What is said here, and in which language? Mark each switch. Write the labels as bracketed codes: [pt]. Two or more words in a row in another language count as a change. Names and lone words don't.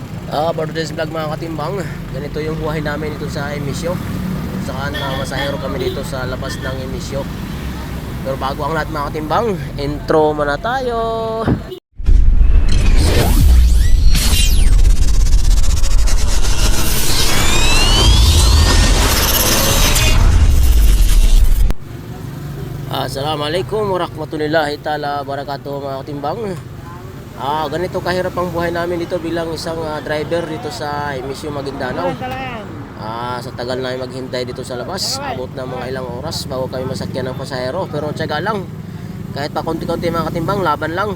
[en] For today's vlog [tl] mga katimbang, ganito yung buhay namin dito sa Emisyo. Saan masahero kami dito sa labas ng Emisyo. Pero bago ang lahat mga katimbang, intro muna tayo. [ar] السلام عليكم ورحمة الله تعالى وبركاته [tl] mga katimbang. Ganito kahirap ang buhay namin dito bilang isang driver dito sa Emisyo Maguindanao. Sa tagal namin maghintay dito sa labas, abot na mga ilang oras bago kami masakyan ng pasahero. Pero tiyaga lang, kahit pa konti-konti mga katimbang, laban lang.